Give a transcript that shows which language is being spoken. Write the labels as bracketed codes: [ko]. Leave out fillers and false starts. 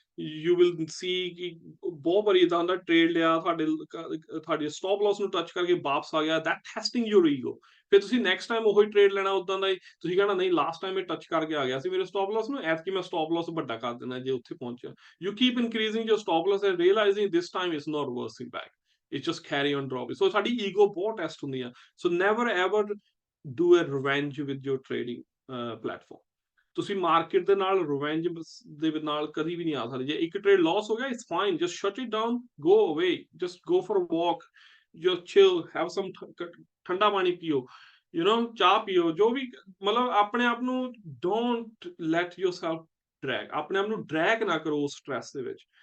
[en] you will see [pa] ਕਿ ਬਹੁਤ ਵਾਰੀ ਇਦਾਂ ਹੁੰਦਾ ਟ੍ਰੇਡ ਲਿਆ, ਤੁਹਾਡੇ ਸਟਾਪ ਲਾਸ ਨੂੰ ਟੱਚ ਕਰਕੇ ਵਾਪਸ ਆ ਗਿਆ, [en] That testing your ego. [pa] ਫਿਰ ਤੁਸੀਂ ਨੈਕਸਟ ਟਾਈਮ ਉਹੀ ਟ੍ਰੇਡ ਲੈਣਾ ਉਦਾਂ ਦਾ ਹੀ, ਤੁਸੀਂ ਕਹਿਣਾ ਨਹੀਂ ਲਾਸਟ ਟਾਈਮ ਇਹ ਟੱਚ ਕਰਕੇ ਆ ਗਿਆ ਸੀ ਮੇਰੇ ਸਟਾਪ ਲਾਸ ਨੂੰ, ਐਤਕੀ ਮੈਂ ਸਟਾਪ ਲਾਸ ਵੱਡਾ ਕਰ ਦੇਣਾ ਜੇ ਉੱਥੇ ਪਹੁੰਚਿਆ। [en] You keep increasing your stop loss and realising this time it's not reversing back, it's just carry on drop. [pa] ਸੋ ਸਾਡੀ ਈਗੋ ਬਹੁਤ ਟੈਸਟ ਹੁੰਦੀ ਆ। [en] So never ever do a revenge with your trading platform। [pa] ਤੁਸੀਂ ਮਾਰਕੀਟ ਦੇ ਨਾਲ ਰਿਵੈਂਜ ਦੇ ਨਾਲ ਕਦੀ ਵੀ ਨਹੀਂ ਆ ਸਕਦੇ। ਜੇ ਇੱਕ ਟ੍ਰੇਡ ਲਾਸ ਹੋ ਗਿਆ, [en] it's fine, just shut it down, go away, just go for a walk, just chill, have some [pa] ਠੰਡਾ ਪਾਣੀ ਪੀਓ, ਚਾਹ ਪੀਓ, ਜੋ ਵੀ, ਮਤਲਬ ਆਪਣੇ ਆਪ ਨੂੰ [en] don't let yourself drag, [pa] ਆਪਣੇ ਆਪ ਨੂੰ ਡਰੈਗ ਨਾ ਕਰੋ ਉਸ ਸਟ੍ਰੈਸ ਦੇ ਵਿੱਚ।